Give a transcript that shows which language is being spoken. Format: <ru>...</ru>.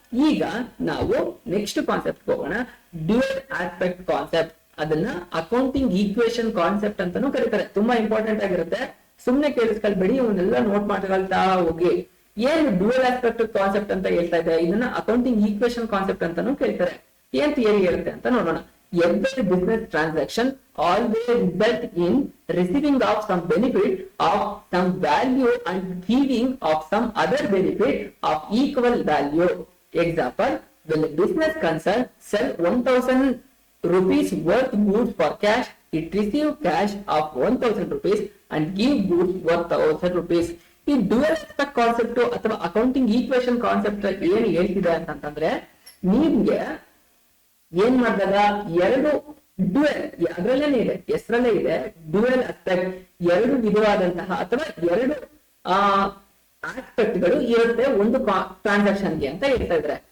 <kn>ಈಗ ನಾವು next concept ಹೋಗೋಣ, ಡ್ಯುಯಲ್ ಆಸ್ಪೆಕ್ಟ್ ಕಾನ್ಸೆಪ್ಟ್. ಅದನ್ನ ಅಕೌಂಟಿಂಗ್ ಈಕ್ವೇಶನ್ ಕಾನ್ಸೆಪ್ಟ್ ಅಂತಾನೂ ಕರೀತಾರೆ. ತುಂಬಾ ಇಂಪಾರ್ಟೆಂಟ್ ಆಗಿರುತ್ತೆ, ಸುಮ್ನೆ ಕೇಳಿಸ್ಕೊಳ್ಬೇಡಿ, ಇವನ್ನೆಲ್ಲ ನೋಟ್ ಮಾಡ್ಕೊಳ್ತಾ ಹೋಗಿ. ಏನು ಡ್ಯುಯಲ್ ಆಸ್ಪೆಕ್ಟ್ ಕಾನ್ಸೆಪ್ಟ್ ಅಂತ ಹೇಳ್ತಾ ಇದೆ, ಇದನ್ನ ಅಕೌಂಟಿಂಗ್ ಈಕ್ವೇಶನ್ ಕಾನ್ಸೆಪ್ಟ್ ಅಂತಾನೂ ಕೇಳ್ತಾರೆ. ಏನ್ ಥಿಯರಿ ಇರುತ್ತೆ ಅಂತ ನೋಡೋಣ.</kn> <en>Every business transaction always result in receiving of some benefit of some value and giving of some other benefit of equal value. Example, when the business concern sell 1000 rupees worth goods for cash, it receive cash of 1000 rupees and give goods worth 1000 rupees.</en> <kn>ಈ dual aspect concept ಅಥವಾ accounting equation concept ಏನು ಹೇಳ್ತಿದೆ ಅಂತಂದ್ರೆ, ನಿಮ್ಗೆ ಏನ್ ಮಾಡಿದಾಗ ಎರಡು dual, ಅದ್ರಲ್ಲೇನೆ ಇದೆ, ಹೆಸರಲ್ಲೇ ಇದೆ ಡ್ಯುಯಲ್ ಆಸ್ಪೆಕ್ಟ್, ಎರಡು ವಿಧವಾದಂತಹ ಅಥವಾ ಎರಡು ಆಸ್ಪೆಕ್ಟ್ ಗಳು ಇರುತ್ತೆ ಒಂದು ಟ್ರಾನ್ಸಾಕ್ಷನ್ಗೆ ಅಂತ ಹೇಳ್ತಾ ಇದ್ರೆ.</kn>